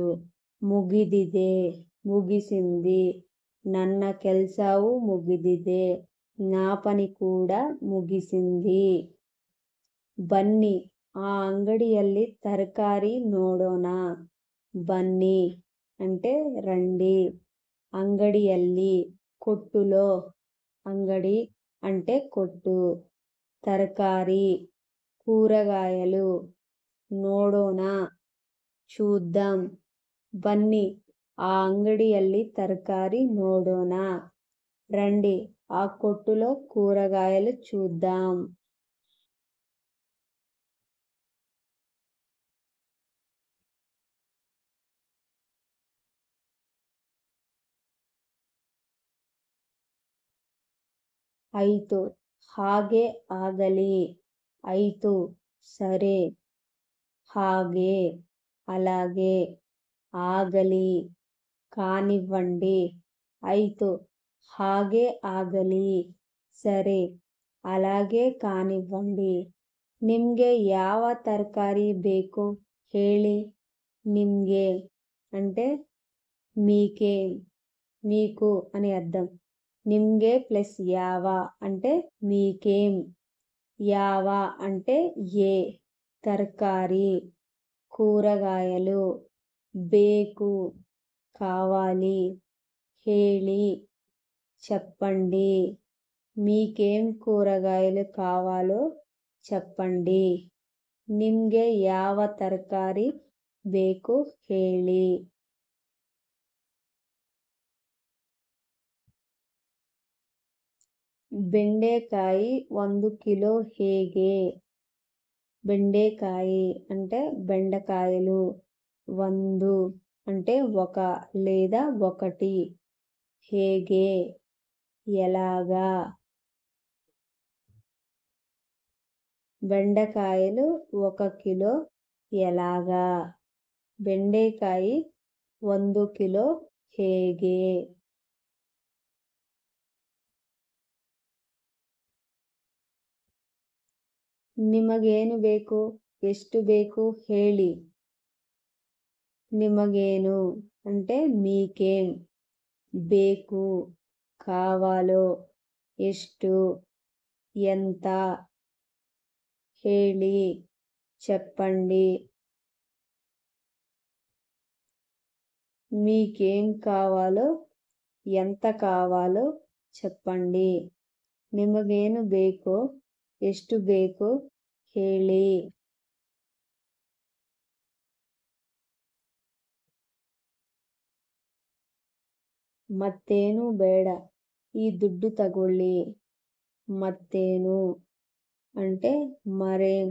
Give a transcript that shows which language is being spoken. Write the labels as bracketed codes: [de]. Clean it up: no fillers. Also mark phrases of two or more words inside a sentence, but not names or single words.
[te] ముగిదిదే ముగిసింది. [kn] ನನ್ನ ಕೆಲಸವು ಮುಗಿದಿದೆ, [te] నా పని కూడా ముగిసింది. [kn] ಬನ್ನಿ ಆ ಅಂಗಡಿಯಲ್ಲಿ ತರಕಾರಿ ನೋಡೋಣ. [te] బన్నీ అంటే రండి, అంగడిಯಲ್ಲಿ కొట్టులో, అంగడి అంటే కొట్టు, తరకారి కూరగాయలు, ನೋಡೋಣ చూద్దాం. [kn] ಬನ್ನಿ ಆ ಅಂಗಡಿಯಲ್ಲಿ ತರಕಾರಿ ನೋಡೋಣ, [te] రండి ఆ కొట్టులో కూరగాయలు చూద్దాం. [kn] ಐತು ಹಾಗೆ ಆಗಲಿ. [te] ಐತು సరే, ಹಾಗೆ అలాగే, ಆಗಲಿ కానివ్వండి. [kn] ಐತು ಹಾಗೆ ಆಗಲಿ [te] సరే అలాగే కానివ్వండి. [kn] ನಿಮ್ಗೆ ಯಾವ ತರಕಾರಿ ಬೇಕು ಹೇಳಿ. [te] నిమ్గే అంటే మీకే, మీకు అని అర్థం. నిమ్గే ప్లస్ యావ అంటే మీకేం, యావ అంటే ఏ, తరకారి కూరగాయలు, బేకు కావాలి, ಹೇಳಿ చెప్పండి. మీకేం కూరగాయలు కావాలో చెప్పండి. [kn] ನಿಮ್ಗೆ ಯಾವ ತರಕಾರಿ ಬೇಕು ಹೇಳಿ. ಬೆಂಡೆಕಾಯಿ 1 ಕಿಲೋ ಹೇಗೆ. [te] బెండకాయి అంటే బెండకాయలు. 1 అంటే ఒక లేదా ఒకటి. ಹೇಗೆ ఎలాగా. బెండకాయలు 1 కిలో ఎలాగా. [kn] ಬೆಂಡೆಕಾಯಿ 1 ಕಿಲೋ ಹೇಗೆ. ನಿಮಗೇನು ಬೇಕು ಎಷ್ಟು ಬೇಕು ಹೇಳಿ. [te] నిమగేను అంటే మీకేం. బేకు కావాలో. ಎಷ್ಟು ఎంత. ಹೇಳಿ చెప్పండి. మీకేం కావాలో ఎంత కావాలో చెప్పండి. [kn] నిమగేను ಬೇಕೋ ಎಷ್ಟು ಬೇಕೋ ಹೇಳಿ. ಮತ್ತೇನು ಬೇಡ ಈ ದುಡ್ಡು ತಗೊಳ್ಳಿ. [te] మత్తేను అంటే మరేం.